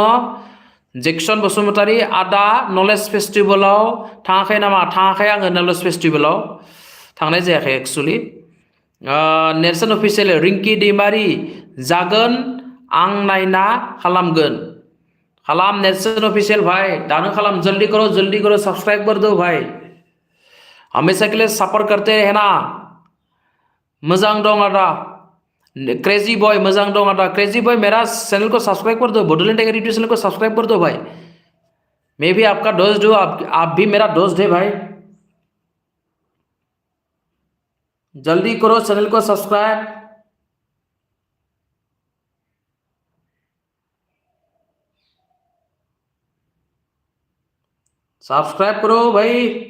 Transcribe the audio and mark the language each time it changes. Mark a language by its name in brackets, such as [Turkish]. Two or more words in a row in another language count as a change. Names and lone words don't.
[Bodo] जेक्सन बसुमतारी आदा नलेज फेस्टिभेलाव थाङाखै नामा? थाङाखै आङो, नलेज फेस्टिभेलाव थांनाय जायाखै एक्सुअलि। नेरसोन अफिसियेल रिंकी दैमारि जागोन, आं नायना खालामगोन। खालाम नेरसोन ऑफिशियल भाई, दानो खालाम, [Hindi] जल्दी करो सब्सक्राइब कर दो भाई, हमेशा के लिए सपोर्ट करते रहना। [Bodo] मजां दं आदा क्रेजी बॉय, मजां दं आदा क्रेजी बॉय, [Hindi] मेरा चैनल को सब्सक्राइब कर दो, बॉडोलैंड टाइगर [English] YouTube channel [Hindi] को सब्सक्राइब कर दो भाई। मैं भी आपका दोस्त हूँ, आप भी मेरा दोस्त है भाई। जल्दी करो चैनल को सब्सक्राइब। सब्सक्राइब करो भाई।